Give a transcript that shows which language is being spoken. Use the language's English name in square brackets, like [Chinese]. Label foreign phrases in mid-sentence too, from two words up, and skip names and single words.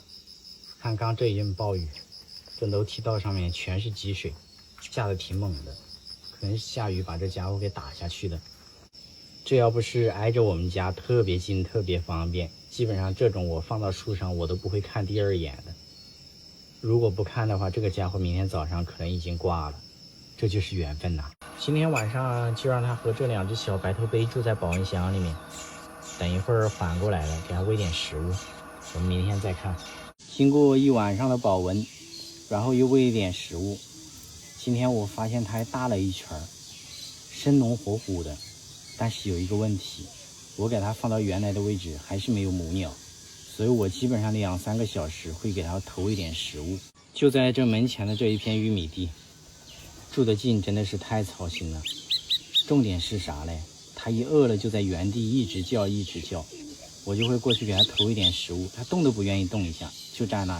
[Chinese] 看剛這一陣暴雨，這樓梯道上面全是積水，下得挺猛的，可能是下雨把這家伙給打下去的。這要不是挨着我們家特別近特別方便，基本上这种我放到树上我都不会看第二眼的。如果不看的话，这個家伙明天早上可能已經掛了。這就是緣分吶。今天晚上就讓它和這 2隻小白頭杯住在保溫箱裡面，等一會兒緩過來了，給它餵點食物，我們明天再看。經過一晚上的保溫，然後又餵一點食物，今天我發現它還大了一圈，生龍活虎的。但是有一個問題，我給它放到原來的位置還是沒有母鳥，所以我基本上2-3個小時會給它投一點食物。就在這門前的這一片玉米地，住得近真的是太操心了。重點是啥嘞？它一餓了就在原地一直叫一直叫，我就會過去給它投一點食物，它動都不願意動一下，就站那裡。